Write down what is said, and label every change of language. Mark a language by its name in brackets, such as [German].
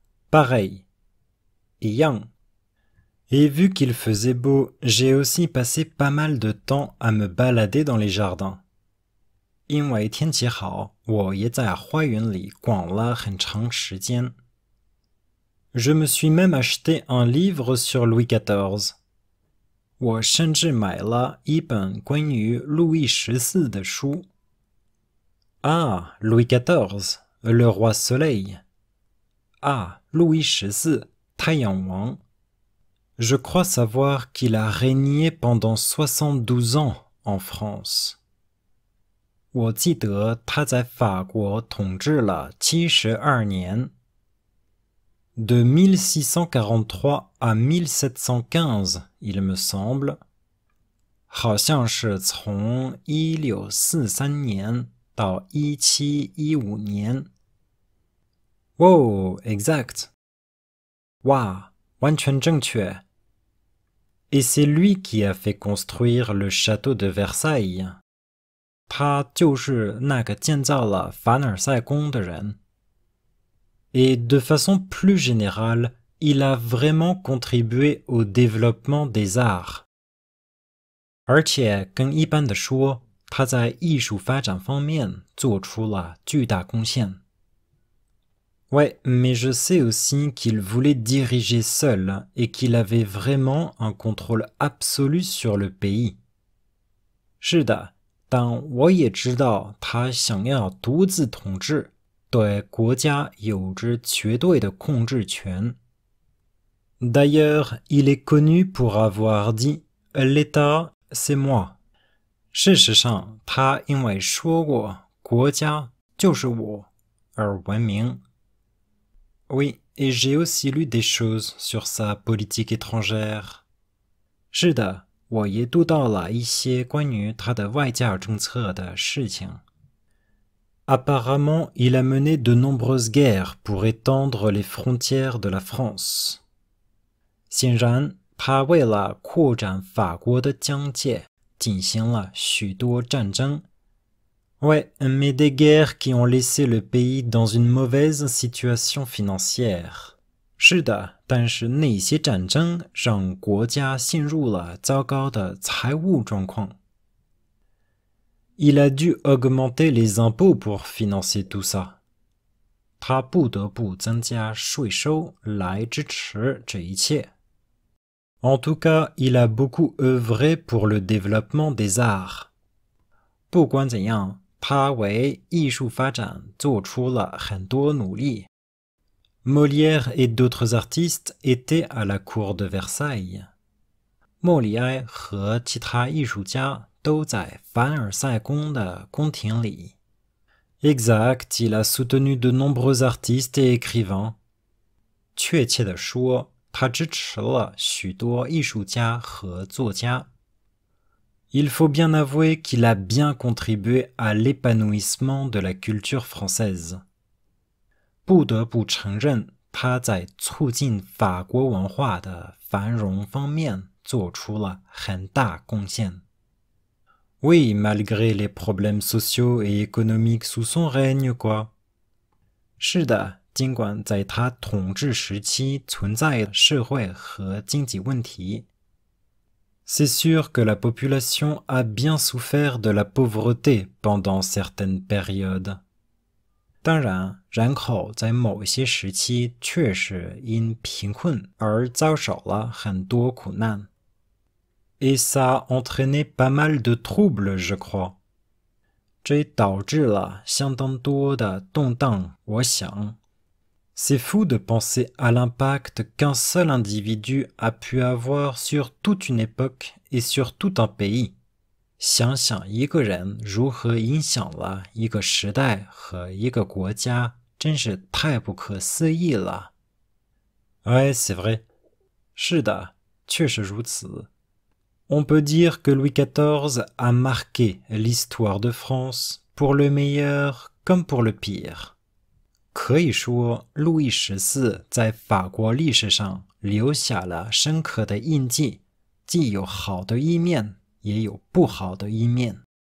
[French] pareil, [Chinese] 一样. [French] Et vu qu'il faisait beau, j'ai aussi passé pas mal de temps à me balader dans les jardins. [Chinese] 因为天气好，我也在花园里逛了很长时间。 [French] Je me suis même acheté un livre sur Louis XIV. [Chinese] 我甚至买了一本关于路易14的书。 [French] Ah, Louis XIV, le roi soleil. Ah, Louis XIV, [Chinese] 太阳王。 [French] Je crois savoir qu'il a régné pendant 72 ans en France. [Chinese] 我记得他在法国统治了72年。 [French] De 1643 à 1715, il me semble. [Chinese] 好像是从1643年到1715年。 [French] Wow, exact. [Chinese] 哇，完全正确。 [French] Et c'est lui qui a fait construire le château de Versailles. [Chinese] 他就是那个建造了凡尔赛宫的人。 [French] Et de façon plus générale, il a vraiment contribué au développement des arts. [Chinese] 而且更一般的说，他在艺术发展方面做出了巨大贡献。 [French] Ouais, mais je sais aussi qu'il voulait diriger seul et qu'il avait vraiment un contrôle absolu sur le pays. [Chinese] 是的，但我也知道他想要独自统治，对国家有着绝对的控制权。 [French] D'ailleurs, il est connu pour avoir dit « L'État, c'est moi ». [Chinese] 事实上，他因为说过“国家就是我”而闻名。 [French] Oui, et j'ai aussi lu des choses sur sa politique étrangère. [Chinese] 是的，我也读到了一些关于他的外交政策的事情。 [French] Apparemment, il a mené de nombreuses guerres pour étendre les frontières de la France. [Chinese] 显然，他为了扩展法国的疆界，进行了许多战争。 [French] Ouais, mais des guerres qui ont laissé le pays dans une mauvaise situation financière. [Chinese] 是的，但是那些战争让国家陷入了糟糕的财务状况。 [French] Il a dû augmenter les impôts pour financer tout ça. [Chinese] 他不得不增加税收来支持这一切。 [French] En tout cas, il a beaucoup œuvré pour le développement des arts. [Chinese] 不管怎样，他为艺术发展做出了很多努力。 [French] Molière et d'autres artistes étaient à la cour de Versailles. [Chinese] 莫里埃和其他艺术家都在凡尔赛宫的宫廷里。 [French] Exact, il a soutenu de nombreux artistes et écrivains. [Chinese] 确切地说，他支持了许多艺术家和作家。 [French] Il faut bien avouer qu'il a bien contribué à l'épanouissement de la culture française. [Chinese] 不得不承认，他在促进法国文化的繁荣方面做出了很大贡献。 [French] Oui, malgré les problèmes sociaux et économiques sous son règne, quoi. [Chinese] 是的，尽管在他统治时期存在社会和经济问题。 [French] C'est sûr que la population a bien souffert de la pauvreté pendant certaines périodes. [Chinese] 当然，人口在某些时期确实因贫困而遭受了很多苦难。 [French] Et ça a entraîné pas mal de troubles, je crois. [Chinese] 这导致了相当多的动荡，我想。 [French] C'est fou de penser à l'impact qu'un seul individu a pu avoir sur toute une époque et sur tout un pays. [Chinese] 想想一个人如何影响了一个时代和一个国家，真是太不可思议了。 [French] Ouais, c'est vrai. [Chinese] 是的，确实如此。 [French] On peut dire que Louis XIV a marqué l'histoire de France pour le meilleur comme pour le pire. [Chinese] 可以说，路易14在法国历史上留下了深刻的印记，既有好的一面，也有不好的一面。